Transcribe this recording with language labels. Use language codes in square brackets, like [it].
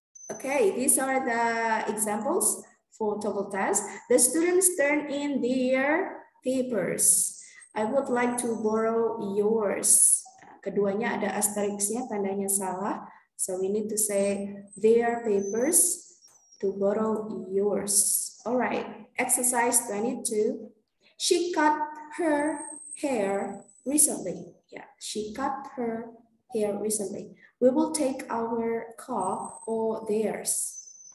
[en] Okay, these are the examples for TOEFL test. The students turn in their papers. I would like to borrow yours. [id] Keduanya ada asterisknya, tandanya salah. [en] So we need to say their papers. To borrow yours. All right, exercise 22. She cut her hair recently. Yeah, she cut her hair recently. We will take our car or theirs.